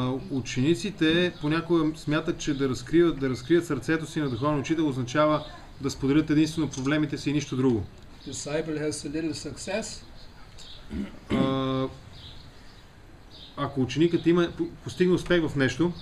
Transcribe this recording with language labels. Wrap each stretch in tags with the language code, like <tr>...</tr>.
<bg>Учениците понякога смятат, че да разкрият сърцето си на духовен учител означава да споделят единствено проблемите си и нищо друго.</bg> <en>Disciple has a little success.</en> <bg>Ако ученикът постигне успех в нещо,</bg>